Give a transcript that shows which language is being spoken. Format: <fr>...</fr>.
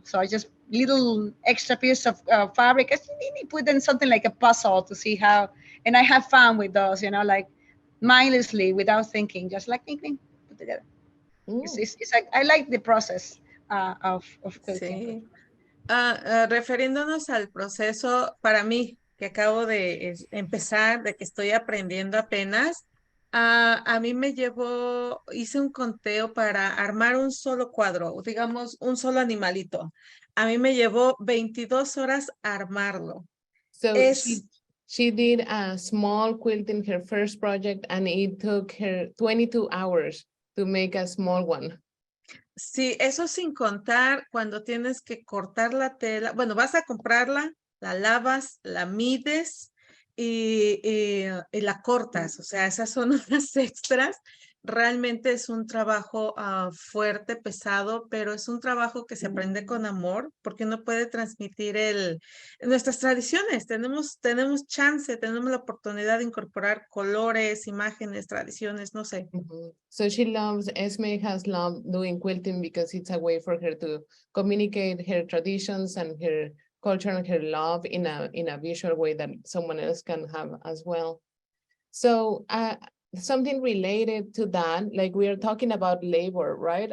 <en>So I just little extra piece of fabric. I put in something like a puzzle to see how, and I have fun with those, like mindlessly without thinking, just like think, put together. It's like I like the process of quilting.</en> <es>Sí. Refiriéndonos al proceso, para mí, que acabo de empezar, de que estoy aprendiendo apenas, a mí me llevó, hice un conteo para armar un solo cuadro, digamos, un solo animalito. A mí me llevó 22 horas armarlo.</es> <en>So she did a small quilt in her first project and it took her 22 hours to make a small one.</en> <es>Sí, eso sin contar cuando tienes que cortar la tela. Bueno, vas a comprarla, la lavas, la mides y la cortas. O sea, esas son unas extras. Realmente es un trabajo fuerte, pesado, pero es un trabajo que se aprende con amor porque uno puede transmitir nuestras tradiciones. Tenemos chance, tenemos la oportunidad de incorporar colores, imágenes, tradiciones, no sé.</es> <en>So Esme has loved doing quilting because it's a way for her to communicate her traditions and her culture and her love in a visual way that someone else can have as well. So something related to that, like we are talking about labor, right?</en>